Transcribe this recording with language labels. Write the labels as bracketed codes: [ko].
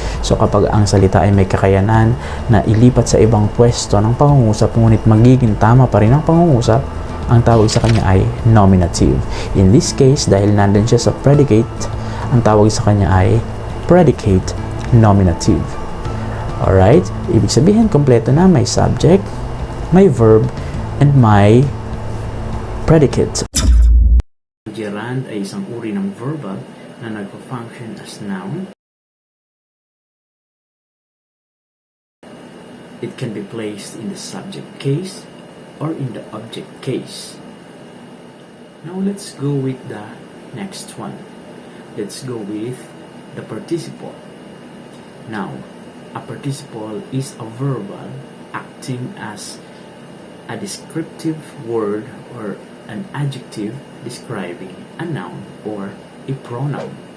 [tl] So kapag ang salita ay may kakayanan na ilipat sa ibang pwesto ng pangungusap, ngunit magiging tama pa rin ang pangungusap, ang tawag sa kanya ay nominative. [en] In this case, [tl] dahil nandun siya sa predicate, ang tawag sa kanya ay predicate nominative. Alright? Ibig sabihin, kompleto na. May subject, may verb, and may predicate. Gerund ay isang uri ng verbal na nagpa-function as noun. [en] It can be placed in the subject case or in the object case. Now let's go with the next one. Let's go with the participle. Now, a participle is a verbal acting as a descriptive word or an adjective describing a noun or a pronoun.